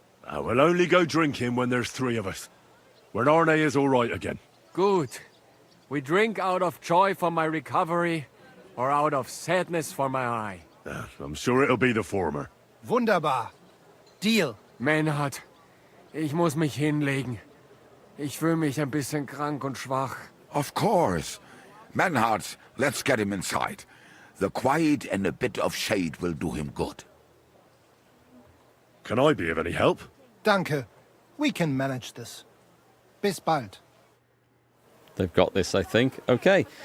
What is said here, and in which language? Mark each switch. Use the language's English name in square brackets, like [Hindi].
[English] We'll only go drinking when there's three of us. When Arne is all right again. Good. We drink out of joy for my recovery, or out of sadness for my eye. I'm sure it'll be the former. Wunderbar. Deal. [German] Menhard, ich muss mich hinlegen. Ich fühle mich ein bisschen krank und schwach. [English] Of course. Menhard, let's get him inside. The quiet and a bit of shade will do him good. Can I be of any help? [German] Danke. [English] We can manage this. [German] Bis bald. [English] They've got this, I think. Okay.